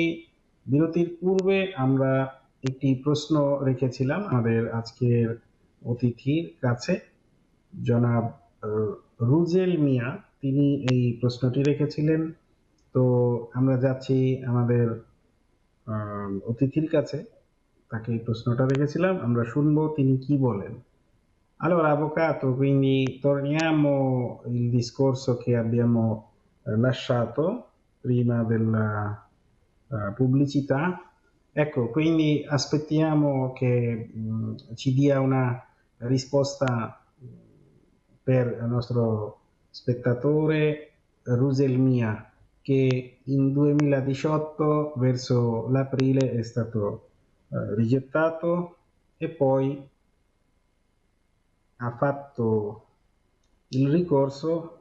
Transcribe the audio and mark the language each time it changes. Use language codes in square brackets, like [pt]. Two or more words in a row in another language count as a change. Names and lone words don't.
[bn] বিরতির পূর্বে আমরা একটি প্রশ্ন রেখেছিলাম আমাদের আজকের অতিথির কাছে জনাব রুজেল মিয়া, তিনি এই প্রশ্নটি রেখেছিলেন। তো আমরা যাচ্ছি আমাদের অতিথির কাছে, তাকে এই প্রশ্নটা রেখেছিলাম, আমরা শুনবো তিনি কি বলেন। [it] Allora, avvocato, quindi torniamo il discorso che abbiamo lasciato prima della pubblicità. Ecco, quindi aspettiamo che ci dia una risposta per il nostro spettatore Ruselmia, che in 2018 verso l'aprile è stato rigettato e poi ha fatto il ricorso.